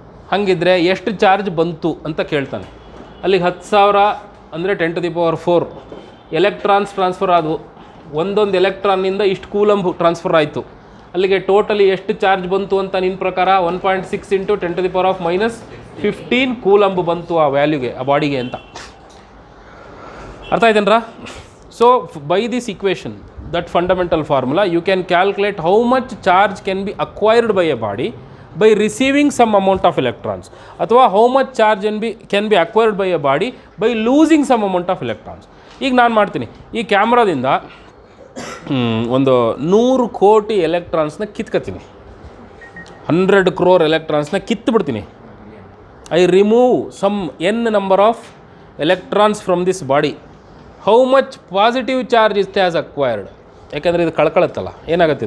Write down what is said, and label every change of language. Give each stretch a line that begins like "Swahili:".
Kannada: ಹಾಗಿದ್ರೆ ಎಷ್ಟು ಚಾರ್ಜ್ ಬಂತು ಅಂತ ಕೇಳ್ತಾನೆ. ಅಲ್ಲಿಗೆ 10,000 ಅಂದರೆ 10⁴ ಎಲೆಕ್ಟ್ರಾನ್ಸ್ ಟ್ರಾನ್ಸ್ಫರ್ ಆದವು. ಒಂದೊಂದು ಎಲೆಕ್ಟ್ರಾನ್ನಿಂದ ಇಷ್ಟು ಕೂಲಂಬ್ ಟ್ರಾನ್ಸ್ಫರ್ ಆಯಿತು. ಅಲ್ಲಿಗೆ ಟೋಟಲಿ ಎಷ್ಟು ಚಾರ್ಜ್ ಬಂತು ಅಂತ ನಿನ್ನ ಪ್ರಕಾರ 1.6 × 10⁻⁻15 ಕೂಲಂಬ್ ಬಂತು ಆ ವ್ಯಾಲ್ಯೂಗೆ, ಆ ಬಾಡಿಗೆ ಅಂತ. ಅರ್ಥ ಆಯ್ತೇನ್ರಾ?
English: So by this equation, that fundamental formula, you can calculate how much charge can be acquired by a body by receiving some amount of electrons, ಅಥವಾ how much charge can be acquired by a body by losing some amount of electrons.
Kannada: ಈಗ ನಾನು ಮಾಡ್ತೀನಿ, ಈ ಕ್ಯಾಮ್ರಾದಿಂದ ಒಂದು 100 ಕೋಟಿ ಎಲೆಕ್ಟ್ರಾನ್ಸ್ನ ಕಿತ್ಕೊತೀನಿ, 100 crore ಎಲೆಕ್ಟ್ರಾನ್ಸ್ನ ಕಿತ್ತುಬಿಡ್ತೀನಿ.
English: I remove some n number of electrons from this body. How much positive charge is has acquired?
Kannada: ಯಾಕೆಂದರೆ ಇದು ಕಳ್ಕೊಳ್ಳುತ್ತಲ್ಲ, ಏನಾಗುತ್ತೆ?